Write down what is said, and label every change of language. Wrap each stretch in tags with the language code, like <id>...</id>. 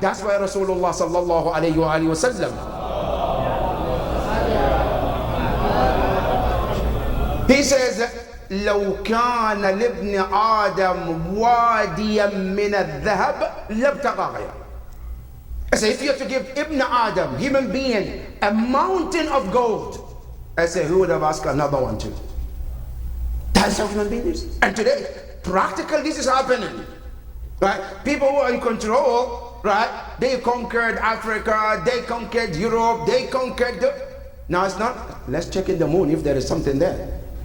<en>That's why Rasulullah sallallahu alayhi wa sallam, he says,</en> <ar>لو كان لابن آدم واديا من الذهب لابتغى غيره.</ar> <en>I say, if you have to give Ibn Adam, human being, a mountain of gold, I say, who would have asked another one too? That's how human beings is. And today, practically this is happening. Right? People who are in control, right? They conquered Africa, they conquered Europe, they conquered now it's not, let's check in the moon if there is something there.</en>